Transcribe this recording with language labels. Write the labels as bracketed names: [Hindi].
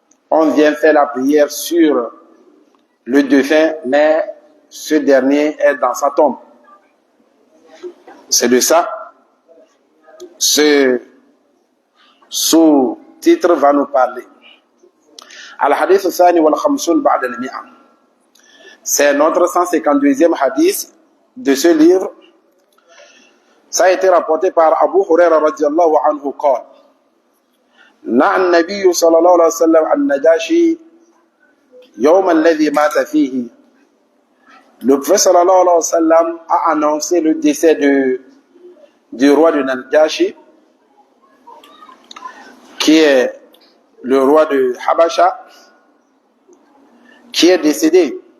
[French] on vient faire la prière sur le défunt, mais ce dernier est dans sa tombe. C'est de ça. Ce sous-titre va nous parler. [Arabic] Al-Hadith al-Thani wal-Khamsun ba'da al-Mi'a. [French] C'est notre 152e hadith de ce livre. Ça a été rapporté par [Arabic] Abu Huraira radiyallahu anhu qala نعى النبي صلى الله عليه وسلم النجاشي يوم الذي مات فيه. [French] Le prophète sallallahu alayhi wa sallam a annoncé le décès du roi de Najashi, qui est le roi de Habasha, qui est décédé.